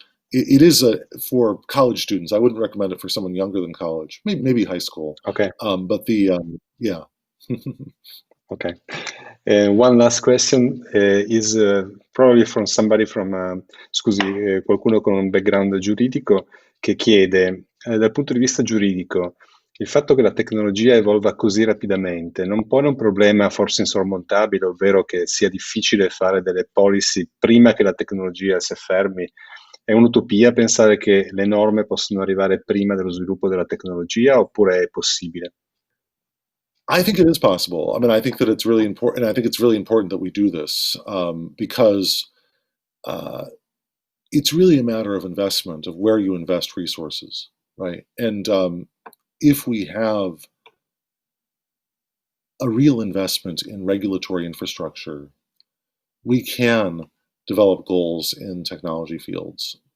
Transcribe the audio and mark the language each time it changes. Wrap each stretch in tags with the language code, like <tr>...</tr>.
<en>It is for college students. I wouldn't recommend it for someone younger than college, maybe high school. Okay. But yeah. Okay. One last question is probably from somebody from,</en> <it>qualcuno con un background giuridico che chiede, dal punto di vista giuridico, il fatto che la tecnologia evolva così rapidamente non pone un problema forse insormontabile, ovvero che sia difficile fare delle policy prima che la tecnologia si affermi? È un'utopia pensare che le norme possono arrivare prima dello sviluppo della tecnologia oppure è possibile?</it> <en>I think it is possible. I mean, I think that it's really important. I think it's really important that we do this because it's really a matter of investment, of where you invest resources, right? And if we have a real investment in regulatory infrastructure, we can develop goals in technology fields.</en>